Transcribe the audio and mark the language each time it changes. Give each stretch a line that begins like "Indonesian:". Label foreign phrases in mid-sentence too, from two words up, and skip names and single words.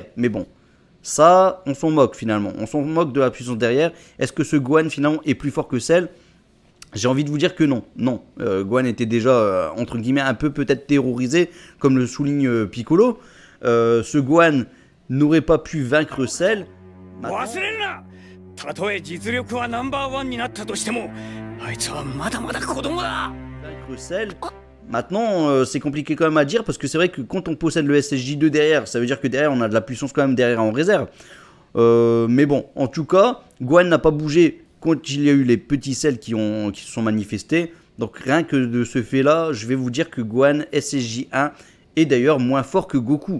French: Mais bon, ça, on s'en moque finalement. On s'en moque de la puissance derrière. Est-ce que ce Gohan finalement est plus fort que Cell ? J'ai envie de vous dire que non. Non, Gohan était déjà, entre guillemets, un peu peut-être terrorisé, comme le souligne Piccolo. Ce Gohan n'aurait pas pu vaincre Cell. Maintenant,
Japanese: 忘れるな。たとえ実力はナンバーワンになったとしても、あいつはまだまだ子供だ。
French: vaincre Cell. Maintenant, c'est compliqué quand même à dire parce que c'est vrai que quand on possède le SSJ2 derrière, ça veut dire que derrière on a de la puissance quand même derrière en réserve. Mais bon, en tout cas, Gohan n'a pas bougé quand il y a eu les petits Cell qui se sont manifestés. Donc rien que de ce fait-là, je vais vous dire que Gohan SSJ1 est d'ailleurs moins fort que Goku.